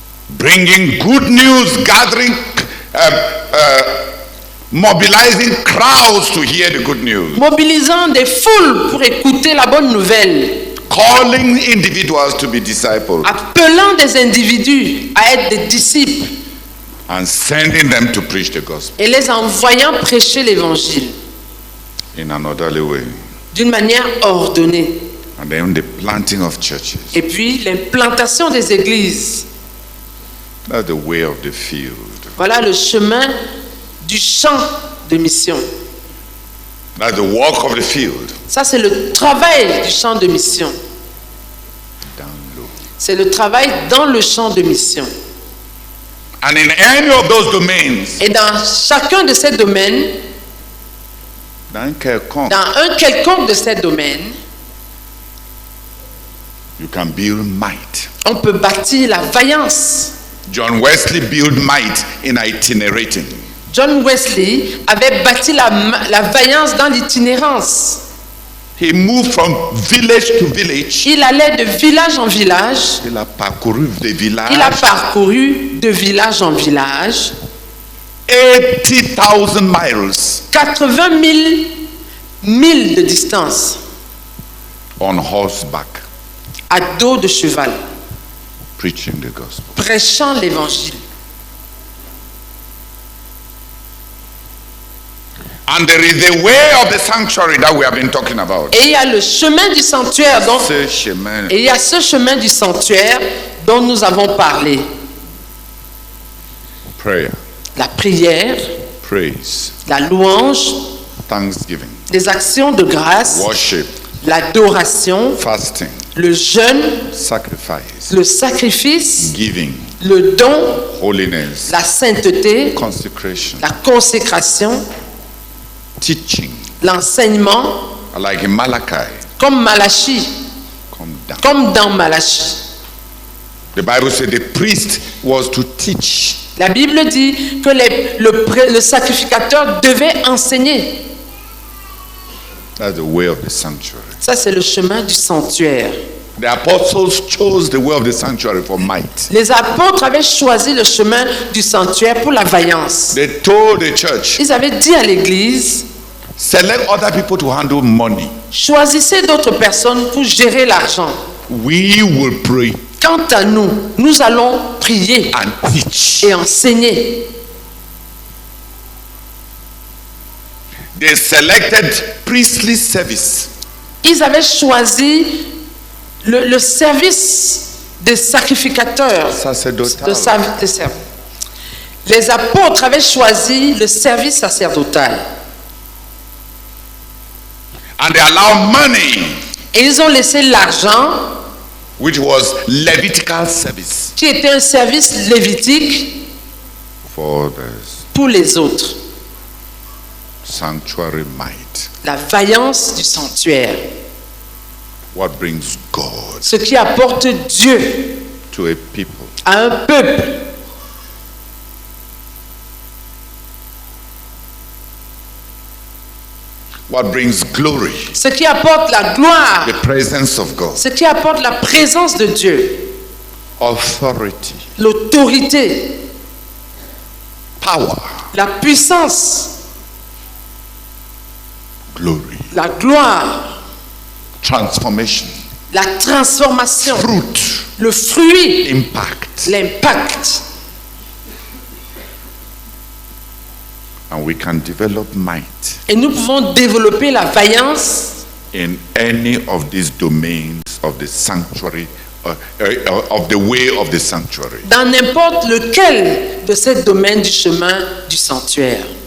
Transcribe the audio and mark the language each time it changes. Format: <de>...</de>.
<en>bringing good news, gathering, mobilizing crowds to hear the good news,</en> <fr>mobilisant des foules pour écouter la bonne nouvelle,</fr> <en>calling individuals to be disciples,</en> <fr>appelant des individus à être des disciples</fr> <en>and sending them to preach the gospel</en> <fr>et les envoyant prêcher l'évangile</fr> <en>in an orderly way.</en> <fr>d'une manière ordonnée.</fr> <en>And then the planting of churches.</en> <fr>Et puis l'implantation des églises.</fr> <en>That's the way of the field.</en> <fr>Voilà le chemin du champ de mission.</fr> <en>That's the work of the field.</en> <fr>Ça, c'est le travail du champ de mission.</fr> <en>Down low.</en> <fr>C'est le travail dans le champ de mission.</fr> <en>And in any of those domains,</en> <fr>Et dans chacun de ces domaines, dans un quelconque de ces domaines,</fr> <en>you can build might.</en> <fr>on peut bâtir la vaillance.</fr> <en>John Wesley built might in itinerating.</en> <fr>John Wesley avait bâti la vaillance dans l'itinérance.</fr> <en>He moved from village to village.</en> <fr>Il allait de village en village. Il a parcouru des villages. Il a parcouru de village en village.</fr> <en>80,000 miles.</en> <fr>80 000 milles de distance.</fr> <en>On horseback.</en> <fr>À dos de cheval.</fr> <en>Preaching the gospel.</en> <fr>Prêchant l'évangile.</fr> <en>And there is the way of the sanctuary that we have been talking about.</en> <fr>Et il y a le chemin du sanctuaire dont, Ce chemin. et il y a ce chemin du sanctuaire dont nous avons parlé.</fr> <en>Prayer,</en> <fr>La prière,</fr> <en>praise,</en> <fr>la louange,</fr> <en>thanksgiving,</en> <fr>les actions de grâce,</fr> <en>worship,</en> <fr>l'adoration,</fr> <en>fasting,</en> <fr>le jeûne,</fr> <en>sacrifice,</en> <fr>le sacrifice,</fr> <en>giving,</en> <fr>le don,</fr> <en>holiness,</en> <fr>la sainteté,</fr> <en>consecration.</en> <fr>la consécration.</fr> <en>teaching,</en> <fr>l'enseignement,</fr> <en>like in Malachi,</en> <fr>comme Malachie,</fr> <en>come down.</en> <fr>comme dans Malachie.</fr> <en>The Bible said the priest was to teach.</en> <fr>La Bible dit que le sacrificateur devait enseigner.</fr> <en>That's the way of the sanctuary.</en> <fr>Ça, c'est le chemin du sanctuaire.</fr> <en>The apostles chose the way of the sanctuary for might.</en> <fr>Les apôtres avaient choisi le chemin du sanctuaire pour la vaillance.</fr> <en>They told the church,</en> <fr>Ils avaient dit à l'église,</fr> <en>select other people to handle money.</en> <fr>choisissez d'autres personnes pour gérer l'argent.</fr> <en>We will pray</en> <fr>Quant à nous, nous allons prier</fr> <en>and teach.</en> <fr>et enseigner.</fr> <en>They selected priestly service.</en> <fr>Ils avaient choisi le service des sacrificateurs.</fr> <en>Sacerdotal.</en> <fr>Les apôtres avaient choisi le service sacerdotal.</fr> <en>And they allowed money,</en> <fr>Et ils ont laissé l'argent,</fr> <en>which was Levitical service,</en> <fr>qui était un service lévitique,</fr> <en>for others.</en> <fr>pour les autres.</fr> <en>Sanctuary might.</en> <fr>La vaillance du sanctuaire.</fr> <en>What brings God</en> <fr>Ce qui apporte Dieu</fr> <en>to a people.</en> <fr>à un peuple.</fr> <en>What brings glory.</en> <fr>Ce qui apporte la gloire.</fr> <en>The presence of God.</en> <fr>Ce qui apporte la présence de Dieu.</fr> <en>Authority.</en> <fr>L'autorité.</fr> <en>Power.</en> <fr>La puissance.</fr> <en>Glory.</en> <fr>La gloire.</fr> <en>Transformation.</en> <fr>La transformation.</fr> <en>Fruit.</en> <fr>Le fruit.</fr> <en>Impact.</en> <fr>L'impact.</fr> <en>And we can develop might</en> <fr>Et nous pouvons développer la vaillance</fr> <en>in any of these domains of the sanctuary, of the way of the sanctuary.</en> <fr>dans n'importe lequel de ces domaines du chemin du sanctuaire.</fr>